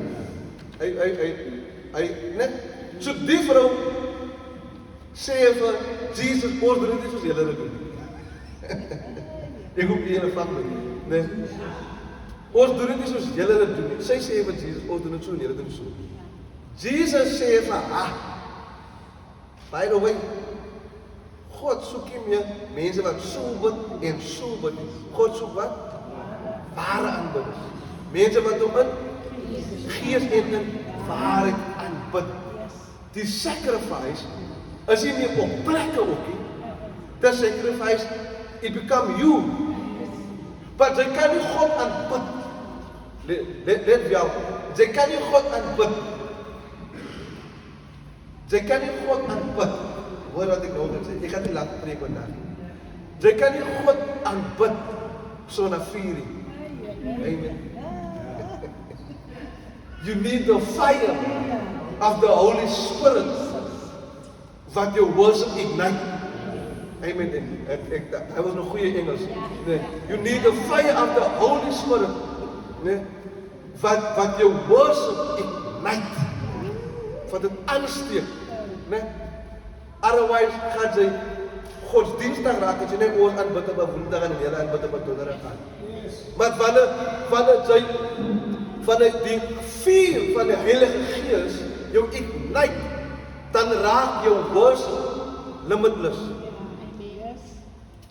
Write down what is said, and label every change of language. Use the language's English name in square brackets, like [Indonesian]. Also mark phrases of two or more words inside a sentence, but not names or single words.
[Afrikaans] Hy net so die vrou sê vir Jesus, ons doen dit soos julle dit doen. Ek hoop julle vat my, né? Ons doen dit nie soos julle dit doen nie. Sy sê vir Jesus, ons doen dit so en julle doen so. Jesus sê vir haar, [English] by the way, [Afrikaans] God soek nie meer mense wat so bid en so bid nie. God soek wat? Ware aanbidders. Mense wat hom in gees en in waarheid aanbid. Die sacrifice is nie meer op plekke ook nie. [English] The sacrifice, it become you. [Afrikaans] But jy kan nie God aanbid. Let jou, jy kan nie God aanbid. Jy kan nie God aanbid. Hoor wat ek nou gaan sê, ek gaan nie laat preek vandag. Jy kan nie God aanbid sonder vuur nie. [English] Amen. You need the fire of the Holy Spirit [Afrikaans] wat jou [English] worship ignite. [Afrikaans] Amen. Hy was nog goeie Engels. Nee. [English] You need the fire of the Holy Spirit. [Afrikaans] Nee. Wat jou [English] worship ignite. [Afrikaans] Wat dit aansteek. Nee. Otherwise gaan jy godsdienstig raak as jy net ons aanbid op Woensdag en julle aanbid op Donderdag gaan. Maar wanneer die vuur van die Heilige Gees jou ignite, dan raak jou worship limitless.